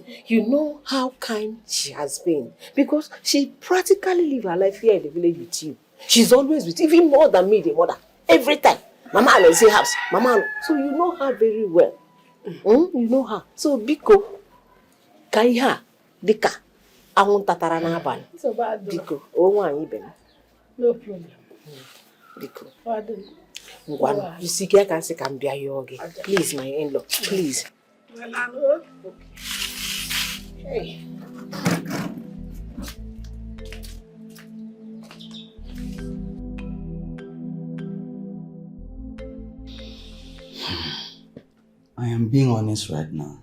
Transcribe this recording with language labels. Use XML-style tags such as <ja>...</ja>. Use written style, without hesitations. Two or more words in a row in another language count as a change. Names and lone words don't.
<en>You know how kind she has been because she practically live her life here in the village with you. She's always with you, even more than me, the mother. Every time. Mama will say house. Mama. So you know her very well. You know her. So Biko, Kaiha, Dika, I want tatara na abali. It's a bad dog. Biko, no problem. Biko. Pardon. You see, I can say can be a yogi. Please, my in-law, please. Well, I know. Hey. I am being honest right now.</en>